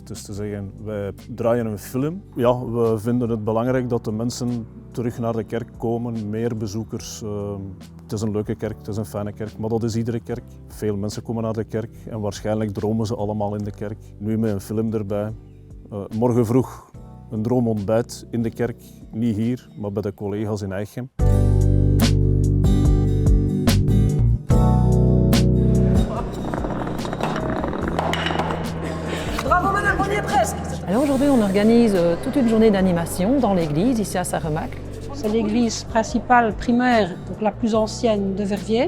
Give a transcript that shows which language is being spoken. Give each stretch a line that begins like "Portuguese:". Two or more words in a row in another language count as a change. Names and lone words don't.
Dutch: Dus te zeggen, wij draaien een film. Ja, we vinden het belangrijk dat de mensen terug naar de kerk komen, meer bezoekers. Het is een leuke kerk, het is een fijne kerk, maar dat is iedere kerk. Veel mensen komen naar de kerk en waarschijnlijk dromen ze allemaal in de kerk. Nu met een film erbij. Morgen vroeg een droomontbijt in de kerk, niet hier, maar bij de collega's in Eichem.
French: Alors aujourd'hui, on organise toute une journée d'animation dans l'église, ici à Sarremac. C'est l'église principale primaire, donc la plus ancienne de Verviers.